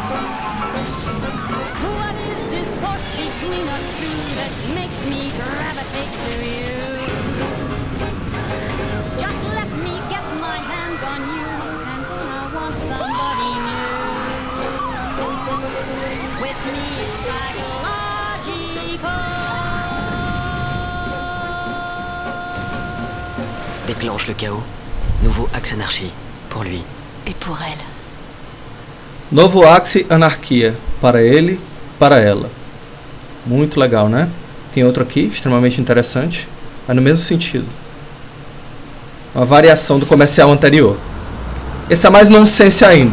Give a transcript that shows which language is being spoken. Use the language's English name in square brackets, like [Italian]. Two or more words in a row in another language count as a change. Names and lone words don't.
[English] What is this force between us two that makes me gravitate to you? Just let me get my hands on you, and I want somebody new. With me it's psychological. [French] Déclenche le chaos. Nouveau Axe Anarchie. Pour lui. Et pour elle. [Portuguese] Novo Axe Anarquia. Para ele, para ela. Muito legal, né? Tem outro aqui, extremamente interessante. Mas no mesmo sentido. Uma variação do comercial anterior. Esse é mais nonsense ainda.